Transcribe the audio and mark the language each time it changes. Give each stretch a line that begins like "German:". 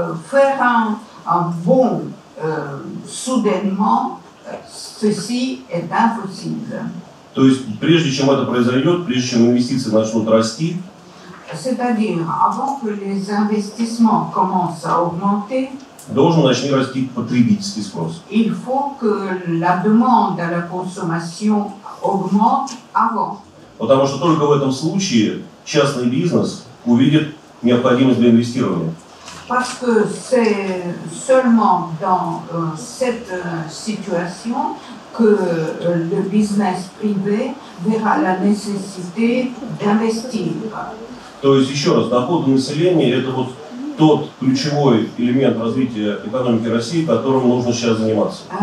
French: Faire un bond soudainement, ceci est impossible.
Russian: То есть, прежде чем это произойдет, прежде чем инвестиции начнут расти,
French: c'est-à-dire avant que les investissements commencent à augmenter,
Russian: должен начать расти потребительский спрос.
French: Il faut que la demande à la consommation augmente avant.
Russian: Потому что только в этом случае частный бизнес увидит необходимость для инвестирования.
French: Parce que c'est seulement dans cette situation que le business privé verra la nécessité d'investir.
Russian: То есть, еще раз, доходы населения – это вот тот ключевой элемент развития экономики России, которым нужно сейчас заниматься.